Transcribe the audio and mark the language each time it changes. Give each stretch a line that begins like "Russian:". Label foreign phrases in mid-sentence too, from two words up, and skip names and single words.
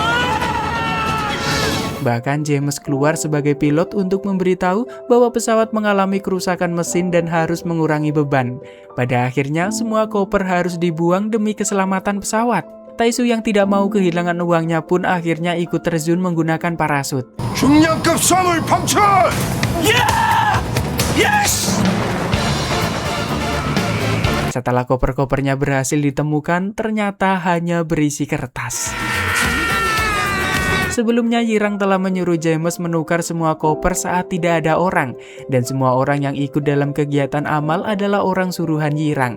Indonesian: Bahkan James keluar sebagai pilot untuk memberitahu bahwa pesawat mengalami kerusakan mesin dan harus mengurangi beban. Pada akhirnya, semua koper harus dibuang demi keselamatan pesawat. Taisu yang tidak mau kehilangan uangnya pun akhirnya ikut terjun menggunakan parasut.
Korean: 중량급 수화물 방출!
Indonesian: Setelah koper-kopernya berhasil ditemukan, ternyata hanya berisi kertas. Sebelumnya, Yirang telah menyuruh James menukar semua koper saat tidak ada orang, dan semua orang yang ikut dalam kegiatan amal adalah orang suruhan Yirang.